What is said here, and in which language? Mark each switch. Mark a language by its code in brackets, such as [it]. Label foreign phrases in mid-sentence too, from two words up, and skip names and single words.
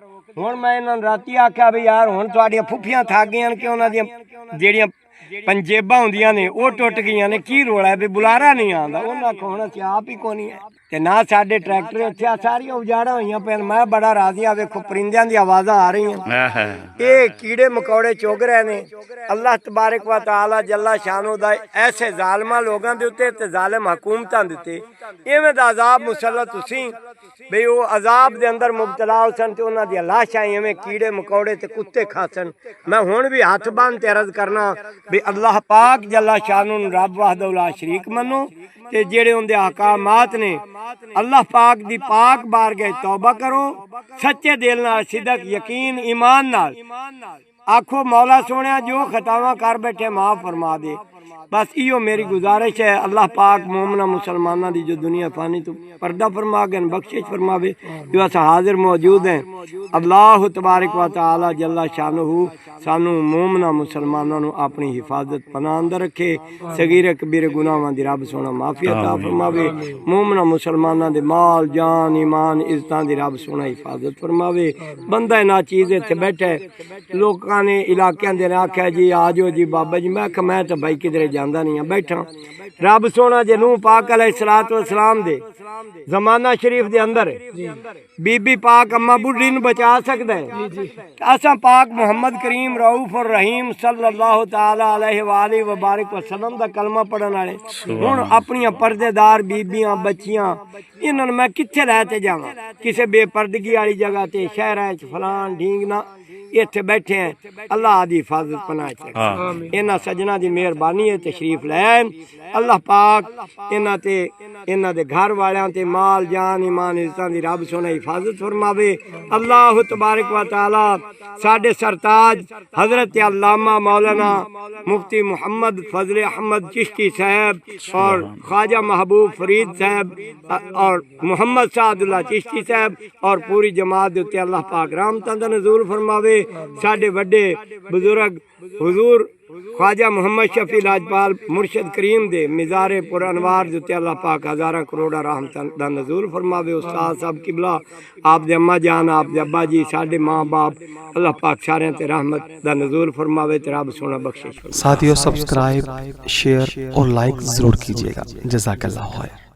[pa] ہݨ میں اِنہاں نوں راتی آکھیا بھی یار ہݨ تہاڈیاں پھپھیاں تھک گئیاں کہ اُنہاں دیاں جیہڑیاں پنجیباں ہوندیاں نے وہ ٹٹ گئیاں نے، کی رولا ہے بھی بلارا نہیں آندا. اُنہاں کو ہݨ اسیں آپ ہی کوئنی ہے تے نہ ساڈے ٹریکٹر ایتھے ساریاں اجاڑا ہوئیاں پین. میں بڑا راضی آں، ویکھو پرندیاں دی آوازاں آ رہی ہیں، یہ کیڑے مکوڑے چگ رہے نے. [ar] الله تبارك وتعالى جل شانه [pa] دا ایسے ظالماں لوکاں دے اُتے تے ظالم حکومتاں دے اُتے اِویں دا عذاب مسلط ہوسی بئی وہ عذاب دے اندر مبتلا ہوسن تے اُنہاں دی لاشاں اِویں کیڑے مکوڑے تے کتے کھاسن. میں ہݨ بھی ہتھ بنھ تے عرض کرنا بھی اللہ پاک جل شانہ نوں [ar] رب وحده لا شريك [pa] منو تے جیہڑے اُنہاں دے احکامات نے اللہ پاک دی پاک بارگاہ توبہ کرو، سچے دل نال صدق یقین ایمان نال آکھو مولا سوہݨیا جو خطاواں کر بیٹھے معاف فرما دے. بس ایہو میری گزارش ہے. اللہ پاک مومناں مسلماناں دی جو دنیا فانی توں پردہ فرما گئے، بخشش فرماوے. جو اسیں حاضر موجود ہیں, [ar] الله تبارك وتعالى جل شانه [pa] سانوں مومناں مسلماناں نوں اپنی حفاظت پناہ اندر رکھے، صغیرے کبیرے گناہاں دی رب سوہݨا معافی عطا فرماوے. مومناں مسلماناں دے مال جان ایمان عزتاں دی رب سوہݨا حفاظت فرماوے. بندہ نا چیز ایتھے بیٹھے، لوکاں نے علاقیاں دے آکھیا جی آ جاؤ جی بابا جی، میں میں تو بھائی کدھرے جاندا نہیں بیٹھا. رب سوہݨا جے نوح پاک [ar] عليه الصلاة والسلام [pa] دے زمانہ شریف دے اندر بی بی پاک اماں بڈھی نوں بچا سکدا ہے، اساں پاک محمد کریم [ar] رؤوف الرحيم صلى الله تعالى عليه وبارك وسلم [pa] دا کلمہ پڑھن والے ہݨ اپنیاں پردہ دار بیبیاں بچیاں اِنہاں نوں میں کتھے لے تے جاواں? کسے بے پردگی والی جگہ تے شہراں چ فلاں ڈھینگ نہ ایتھے بیٹھے ہیں. اللہ دی حفاظت پناہ چ اِنہاں سجناں دی مہربانی ہے، تشریف لین. اللہ پاک اِنہاں تے اِنہاں دے گھر والیاں تے مال جان ایمان عزتاں دی رب سوہݨا حفاظت فرماوے. [ar] الله تبارك وتعالى [pa] ساڈے سرتاج حضرت علامہ مولانا مفتی محمد فضل احمد چشتی صاحب اور خواجہ محبوب فرید صاحب اور محمد سعداللہ چشتی صاحب اور پوری جماعت دے اُتے اللہ پاک رحمتاں دا نزول فرماوے. ساڈے وڈے بزرگ حضور خواجہ محمد شفیع لجپال مرشد کریم دے مزارِ پرانوار دے اللہ پاک ہزاراں کروڑاں رحمتاں دا نزول فرماوے. استاد صاحب قبلہ آپ دے اماں جان آپ دے ابا جی ساڈے ماں باپ اللہ پاک سارے تے رحمت دا نزول فرماوے تے رب سوہݨا بخشش. [ur] ساتھیو سبسکرائب شیئر اور لائک ضرور کیجیے گا. [ar] جزاك الله خير.